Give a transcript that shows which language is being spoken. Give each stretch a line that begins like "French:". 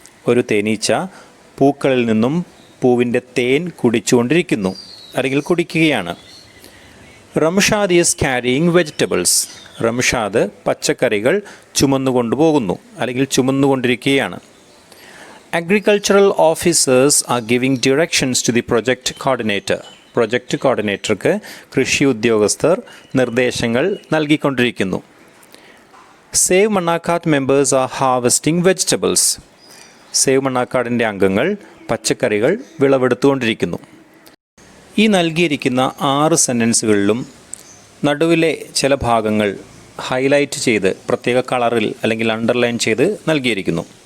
Malayalam: ഒരു തേനീച്ച പൂക്കളിൽ നിന്നും പൂവിൻ്റെ തേൻ കുടിച്ചുകൊണ്ടിരിക്കുന്നു അല്ലെങ്കിൽ കുടിക്കുകയാണ്.
English: Ramshad is carrying vegetables.
Malayalam: Ramshad പച്ചക്കറികൾ ചുമന്നുകൊണ്ടുപോകുന്നു അല്ലെങ്കിൽ ചുമന്നുകൊണ്ടിരിക്കുകയാണ്.
English: Agricultural officers are giving directions to the project coordinator.
Malayalam: Project കോർഡിനേറ്റർക്ക് കൃഷി ഉദ്യോഗസ്ഥർ നിർദ്ദേശങ്ങൾ നൽകിക്കൊണ്ടിരിക്കുന്നു.
English: Save Mannarkkad members are harvesting vegetables.
Malayalam: Save മണ്ണാർക്കാടിൻ്റെ അംഗങ്ങൾ പച്ചക്കറികൾ വിളവെടുത്തുകൊണ്ടിരിക്കുന്നു. ഈ നൽകിയിരിക്കുന്ന 6 സെൻറ്റൻസുകളിലും നടുവിലെ ചില ഭാഗങ്ങൾ ഹൈലൈറ്റ് ചെയ്ത് പ്രത്യേക കളറിൽ അല്ലെങ്കിൽ അണ്ടർലൈൻ ചെയ്ത് നൽകിയിരിക്കുന്നു.